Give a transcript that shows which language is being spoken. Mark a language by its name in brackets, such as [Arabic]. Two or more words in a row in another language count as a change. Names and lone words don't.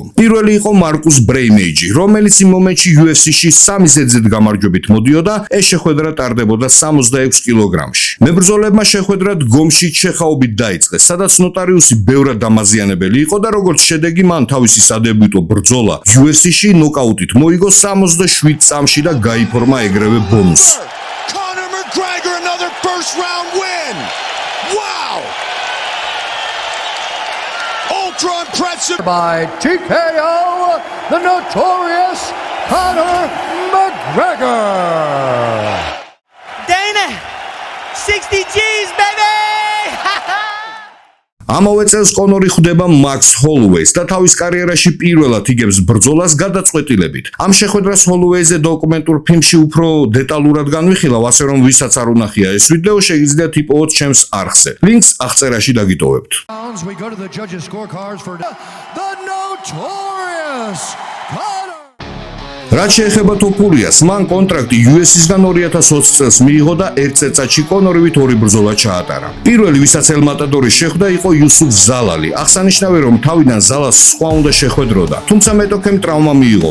[Georgian] პირველი იყო მარკუს ბრეიმეიჯი, რომელიც იმ მომენტში UFC-ში 3 ზედიზედ გამარჯვებით მოდიოდა, ეს შეხვედრა ტარდებოდა 66 კილოგრამში. მებრძოლებმა შეხვედრა დგომში ჩეხაობით დაიწყეს, სადაც ნოტარიუსი ბევრად დამაზიანებელი იყო და როგორც შედეგი მან თავისი სადებიუტო ბრძოლა UFC-ში ნოკაუტით მოიგო 67 წამში და გაიფორმა ეგრევე ბონუსი. [English] First round win. Wow. Ultra impressive by TKO, the notorious Conor McGregor. Dana, 60 G's, baby! [Georgian] ამავე წელს კონორი ხვდება მაქს ჰოლუეის და თავის კარიერაში პირველად იგებს ბრძოლას გადაწყვეტილებით. ამ შეხვედრას ჰოლუეიზე დოკუმენტურ ფილმში უფრო დეტალურად განვიხილავ, ასე რომ ვისაც არ უნახია ეს ვიდეო, შეგიძლიათ იპოვოთ ჩემს არხზე. ლინკს აღწერაში დაგიტოვებთ. [English] We go to the judges' scorecards for the notorious Conor. [Georgian] რაც შეეხება თოფურიას, მან კონტრაქტი UFC-სგან 2020 წელს მიიღო და ერთ წელიწადში კონორივით 2 ბრძოლა ჩაატარა. პირველი, ვისაც ელ-მატადორი შეხვდა, იყო იუსუფ ზალალი. აღსანიშნავია, რომ თავიდან ზალას სხვა უნდა შეხვედროდა, თუმცა მეტოქემ ტრავმა მიიღო.